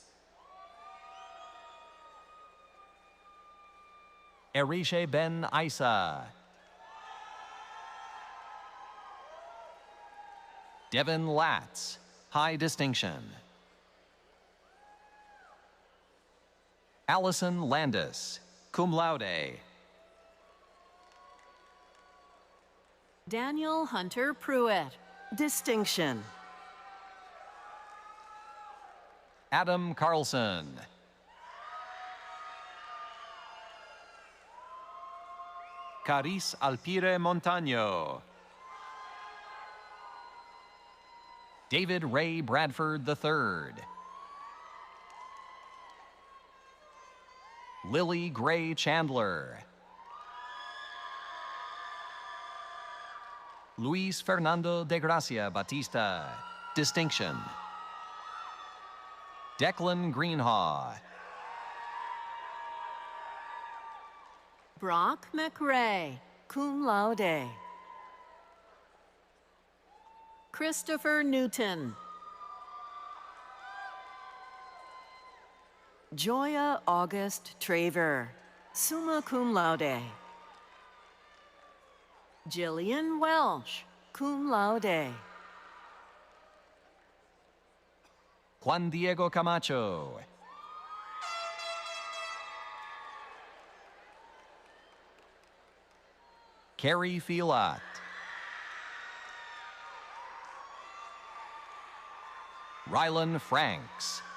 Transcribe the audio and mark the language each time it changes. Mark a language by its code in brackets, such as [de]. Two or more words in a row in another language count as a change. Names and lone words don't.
[en] Erishe Ben Isa. Devin Latz, high distinction. Allison Landis, [la] cum laude. [en] Daniel Hunter Pruitt, distinction. Adam Carlson. Caris Alpire Montaño. David Ray Bradford III. Lily Gray Chandler. Luis Fernando de Gracia Batista, distinction. Declan Greenhaw. Brock McRae, [la] cum laude. [en] Christopher Newton. Joya August Traver, [la] summa cum laude. [en] Jillian Welsh, [la] cum laude. [en] Juan Diego Camacho. Carrie Filat. Rylan Franks.